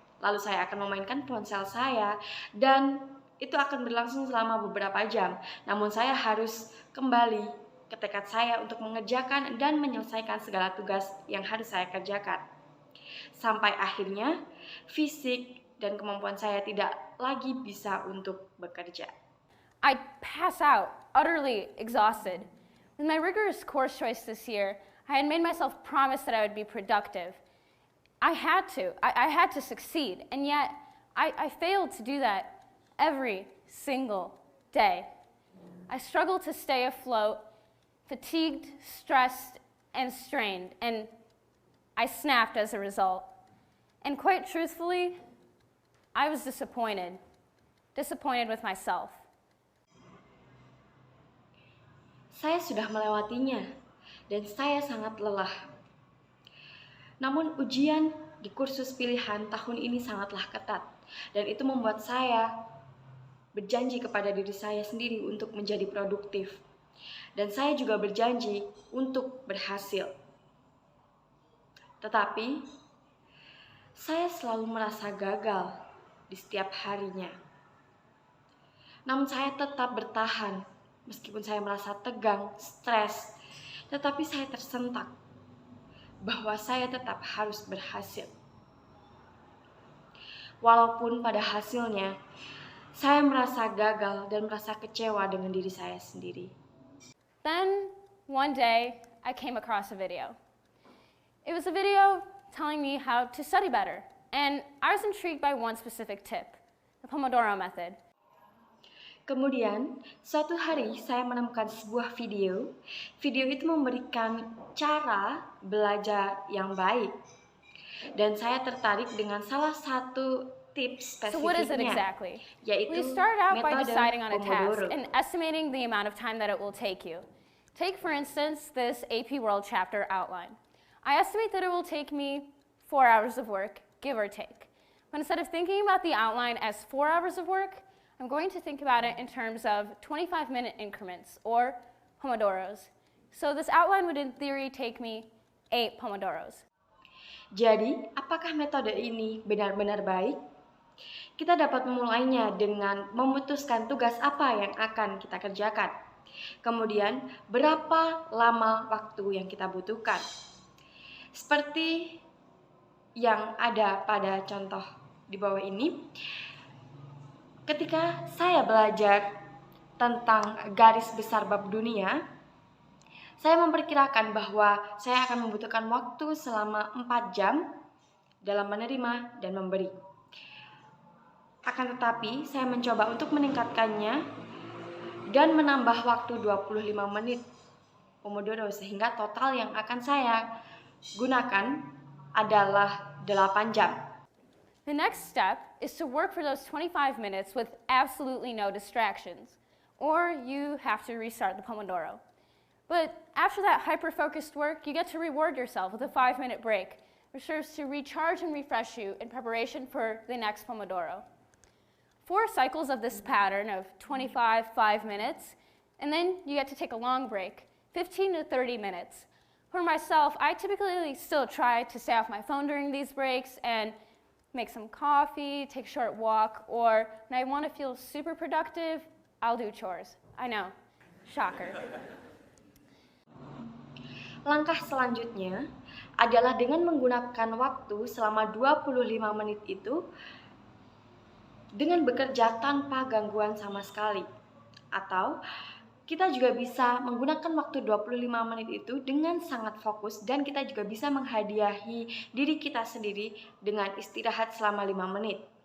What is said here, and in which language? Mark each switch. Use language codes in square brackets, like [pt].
[id] Lalu saya akan memainkan ponsel saya, dan itu akan berlangsung selama beberapa jam. Namun saya harus kembali ke tekad saya untuk mengerjakan dan menyelesaikan segala tugas yang harus saya kerjakan. Sampai akhirnya fisik dan kemampuan saya tidak lagi bisa untuk bekerja. [en] I'd pass out, utterly exhausted. With my rigorous course choice this year, I had made myself promise that I would be productive. I had to succeed, and yet I failed to do that every single day. I struggled to stay afloat, fatigued, stressed, and strained, and I snapped as a result. And quite truthfully, I was disappointed with myself. [id] Saya sudah melewatinya, dan saya sangat lelah. Namun ujian di kursus pilihan tahun ini sangatlah ketat, dan itu membuat saya berjanji kepada diri saya sendiri untuk menjadi produktif. Dan saya juga berjanji untuk berhasil. Tetapi, saya selalu merasa gagal di setiap harinya. Namun saya tetap bertahan, meskipun saya merasa tegang, stres, tetapi saya tersentak bahwa saya tetap harus berhasil. Walaupun pada hasilnya, saya merasa gagal dan merasa kecewa dengan diri saya sendiri. [en] Then, one day, I came across a video. It was a video telling me how to study better, and I was intrigued by one specific tip, the Pomodoro method. [id] Kemudian, suatu hari saya menemukan sebuah video. Video itu memberikan cara belajar yang baik. Dan saya tertarik dengan salah satu tips spesifiknya. [en] So what is it exactly? [id] Yaitu [en] We start out by [id] metode [en] deciding on a [id] Pomodoro. [en] task and estimating the amount of time that it will take you. Take, for instance, this AP World chapter outline. I estimate that it will take me 4 hours of work, give or take. But instead of thinking about the outline as 4 hours of work, I'm going to think about it in terms of 25-minute increments, or Pomodoros. So this outline would in theory take me 8 Pomodoros. [id] Jadi, apakah metode ini benar-benar baik? Kita dapat memulainya dengan memutuskan tugas apa yang akan kita kerjakan. Kemudian, berapa lama waktu yang kita butuhkan. Seperti yang ada pada contoh di bawah ini, ketika saya belajar tentang garis besar bab dunia, saya memperkirakan bahwa saya akan membutuhkan waktu selama 4 jam dalam menerima dan memberi. Akan tetapi, saya mencoba untuk meningkatkannya dan menambah waktu 25 menit Pomodoro, sehingga total yang akan saya gunakan adalah 8 jam. [en] The next step is to work for those 25 minutes with absolutely no distractions, or you have to restart the Pomodoro. But after that hyper-focused work, you get to reward yourself with a 5-minute break, which serves to recharge and refresh you in preparation for the next Pomodoro. 4 cycles of this pattern of 25, 5 minutes, and then you get to take a long break, 15 to 30 minutes. For myself, I typically still try to stay off my phone during these breaks and make some coffee, take a short walk, or when I want to feel super productive, I'll do chores. I know, shocker. [id] Langkah selanjutnya adalah dengan menggunakan waktu selama 25 menit itu dengan bekerja tanpa gangguan sama sekali. Atau kita juga bisa menggunakan waktu 25 menit itu dengan sangat fokus, dan kita juga bisa menghadiahi diri kita sendiri dengan istirahat selama 5 menit.